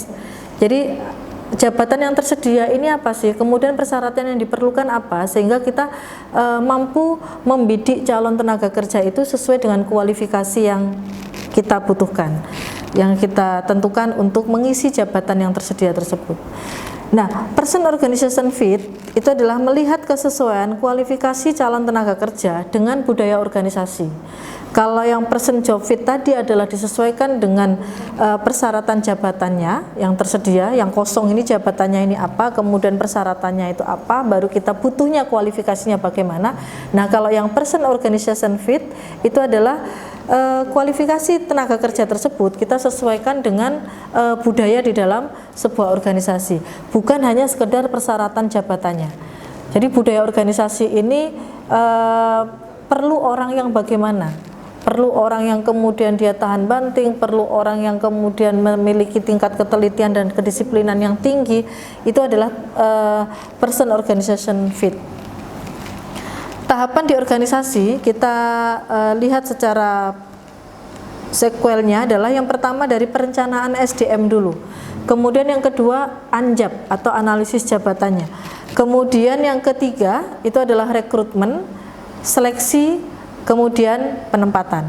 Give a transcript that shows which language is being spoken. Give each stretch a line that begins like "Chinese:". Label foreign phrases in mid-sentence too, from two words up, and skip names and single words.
Indonesian: Jadi jabatan yang tersedia ini apa sih, kemudian persyaratan yang diperlukan apa, sehingga kita mampu membidik calon tenaga kerja itu sesuai dengan kualifikasi yang kita butuhkan, yang kita tentukan untuk mengisi jabatan yang tersedia tersebut. Nah,
English: person organization fit
Indonesian: itu adalah melihat kesesuaian kualifikasi calon tenaga kerja dengan budaya organisasi. Kalau yang
English: person job fit
Indonesian: tadi adalah disesuaikan dengan persyaratan jabatannya yang tersedia, yang kosong ini jabatannya ini apa, kemudian persyaratannya itu apa, baru kita butuhnya kualifikasinya bagaimana. Nah, kalau yang
English: person organization fit
Indonesian: itu adalah kualifikasi tenaga kerja tersebut kita sesuaikan dengan budaya di dalam sebuah organisasi, bukan hanya sekedar persyaratan jabatannya. Jadi budaya organisasi ini perlu orang yang bagaimana? Perlu orang yang kemudian dia tahan banting, perlu orang yang kemudian memiliki tingkat ketelitian dan kedisiplinan yang tinggi. Itu adalah
English: person organization fit.
Indonesian: Tahapan di organisasi kita lihat secara sekuelnya adalah yang pertama dari perencanaan SDM dulu, kemudian yang kedua anjab atau analisis jabatannya, kemudian yang ketiga itu adalah rekrutmen, seleksi, kemudian penempatan.